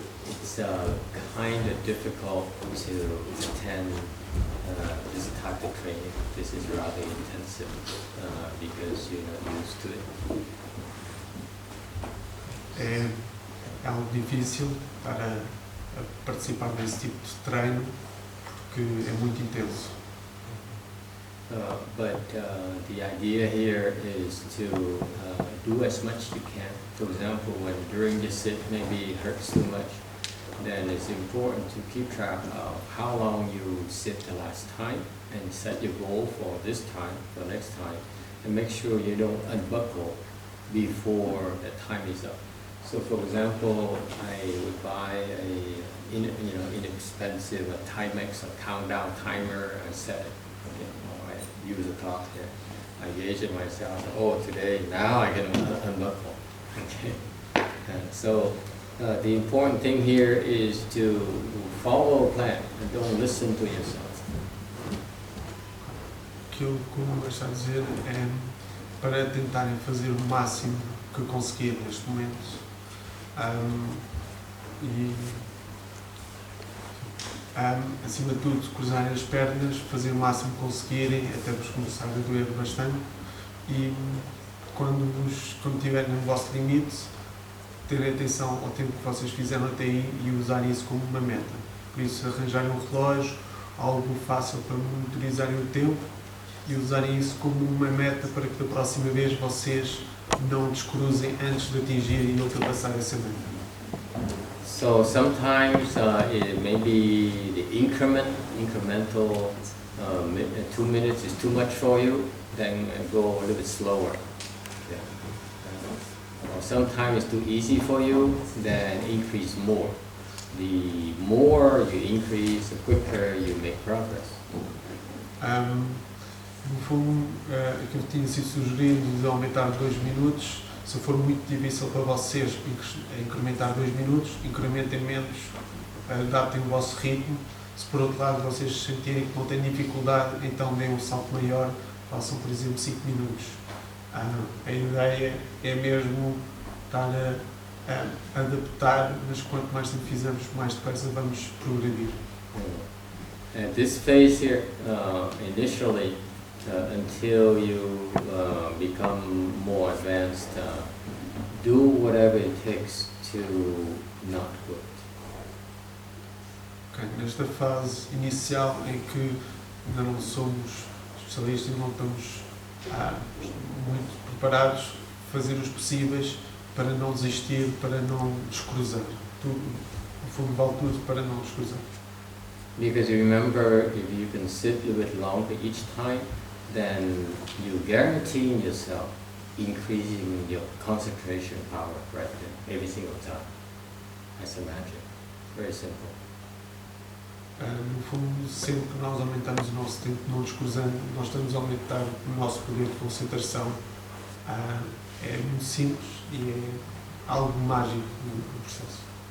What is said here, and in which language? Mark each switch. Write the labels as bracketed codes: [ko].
[en] It's kind of difficult to attend this type of training. This is rather intensive because you're not used to it. [pt] É algo difícil estar a participar desse tipo de treino porque é muito intenso. [en] But the idea here is to do as much as you can. For example, when during the sit maybe it hurts too much, then it's important to keep track of how long you sit the last time and set your goal for this time, for next time, and make sure you don't unbuckle before the time is up. So, for example, I would buy a inexpensive Timex or countdown timer and set it. Okay, I use a clock here. I gauge it myself. Oh, today now I can unbuckle. Okay, and so the important thing here is to follow a plan and don't listen to yourself. [pt] Aquilo que o Mestre está a dizer é para tentarem fazer o máximo que conseguir neste momento e acima de tudo cruzarem as pernas, fazer o máximo que conseguirem até vos começar a doer bastante e quando estiverem no vosso limite terem atenção ao tempo que vocês fizeram até aí e usarem isso como uma meta. Por isso arranjarem um relógio, algo fácil para monitorizarem o tempo e usarem isso como uma meta para que da próxima vez vocês não descruzem antes de atingirem e ultrapassar essa meta. [en] So sometimes it may be the incremental 2 minutes is too much for you, then go a little bit slower. Yeah. Or sometimes it's too easy for you, then increase more. The more you increase, the quicker you make progress. [pt] No fundo, aquilo que tinha sido sugerido de aumentar 2 minutos, se for muito difícil para vocês incrementar 2 minutos, incrementem menos, adaptem o vosso ritmo. Se por outro lado vocês sentirem que não têm dificuldade, então deem um salto maior, façam por exemplo 5 minutos. A ideia é mesmo estar a adaptar, mas quanto mais tempo fizermos, mais depressa vamos progredir. [en] At this phase here, initially, until you become more advanced, do whatever it takes to not quit. Okay. [pt] Nesta fase inicial em que ainda não somos especialistas, não estamos muito preparados, fazer os possíveis para não desistir, para não descruzar. Tudo, no fundo, vale tudo para não descruzar. [en] Because remember, if you can sit a little bit longer each time, then you guarantee yourself increasing your concentration power right there, every single time. That's a magic. Very simple. [pt] No fundo, sempre que nós aumentamos o nosso tempo não descruzando, nós estamos a aumentar o nosso poder de concentração. É muito simples e é algo mágico no processo.